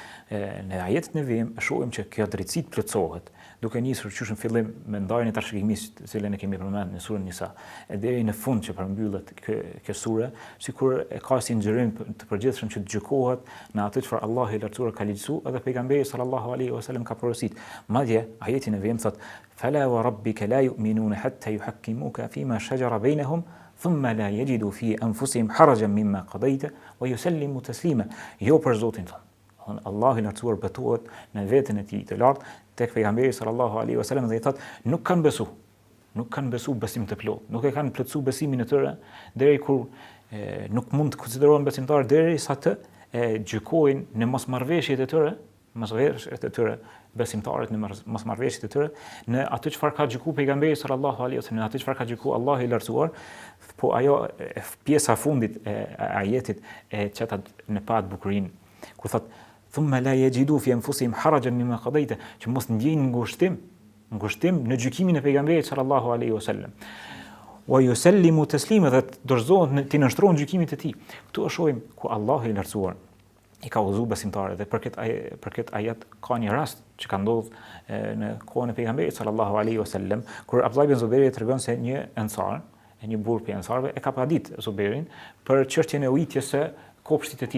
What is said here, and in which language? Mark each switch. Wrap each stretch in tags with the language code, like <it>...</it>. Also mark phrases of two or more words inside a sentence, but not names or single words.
<sq>Në ajetin e vim shohim që kjo drejtësi plotësohet, duke nisur qysh në fillim me ndarjen e trashëgimisë, të cilën e kemi përmendur në surën Nisa, e deri në fund që përmbyllet kjo sure, sikur e ka si nxjerrim të përgjithshëm që gjykohet në atë çfarë Allah i lartësuar ka lehtësuar edhe pejgamberi</sq> <ar>صلى الله عليه وسلم</ar> <sq>ka porositur. Madje ajetin e vim thot:</sq> <ar>"فلا وربك لا يؤمنون حتى يحكموك فيما شجر بينهم ثم لا يجدوا في أنفسهم حرجا مما قضيت ويسلموا تسليما."</ar> <sq>Jo për Zotin tonë. Allah i lartësuar betohet në veten e tij të lartë tek pejgamberi</sq> <ar>صلى الله عليه وسلم</ar> <sq>dhe i thot nuk kanë besu besim të plotë, nuk e kanë plotësuar besimin e tyre deri kur nuk mund të konsiderohen besimtar derisa të gjykojnë në mosmarrveshjet e tyre, besimtarët në mosmarrveshjet e tyre, në atë çfarë ka gjykuar pejgamberi</sq> <ar>صلى الله عليه وسلم,</ar> <sq>në atë çfarë ka gjykuar Allahu i lartësuar, po ajo pjesa fundit e ajetit e çetat në pa bukurinë, kur thot</sq> <ar>ثم لا يجدوا في أنفسهم حرجا مما قضيت,</ar> <sq>që mos ndjejnë ngushtim në gjykimin e pejgamberit</sq> <ar>صلى الله عليه وسلم. ويسلموا تسليما,</ar> <sq>dhe dorëzohen të nënshtrohen gjykimit të tij. Këtu e shohim ku Allahu i lartësuar i ka udhëzuar besimtarët dhe për këtë ajet ka një rast që ka ndodhur në kohën e pejgamberit</sq> <ar>صلى الله عليه وسلم,</ar> <sq>kur Abdullah ibn Zuberi tregon se një ensar, një burr prej ensarëve e ka padit Zuberin për çështjen e ujitjes së kopshtit të tij.</sq>